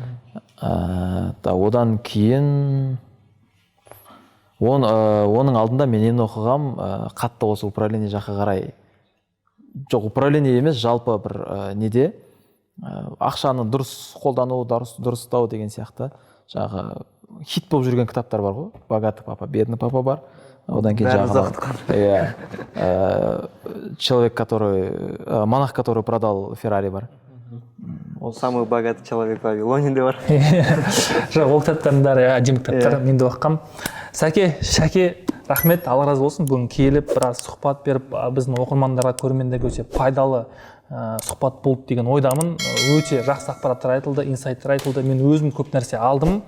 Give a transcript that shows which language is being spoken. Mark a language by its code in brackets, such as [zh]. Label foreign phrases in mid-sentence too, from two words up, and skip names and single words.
[kk] Одан кейін оның алдында мен енді оқығам қатты осы управление жаққа қарай. Жоқ, управление емес, жалпы бір неде ақшаны дұрыс қолдану, дұрыстау деген сияқты жаңағы хит болып жүрген кітаптар бар ғой. Богатый папа, бедный папа бар. Одан кейін жаңағы человек, который монах, который продал Феррари бар. Ол самый богатый человек в Вавилоне де бар. Жоқ, ол кітаптардың бәрі әдемі кітаптар, мен де оқығам. Сәке, Шәке, рахмет, Алла разы болсын. Бүгін келіп, біраз сұхбат беріп, біздің оқырмандарға, көрермендерге өте пайдалы сұхбат болды деген ойдамын. Өте жақсы ақпараттар айтылды, инсайттар айтылды. Мен өзім көп нәрсе алдым.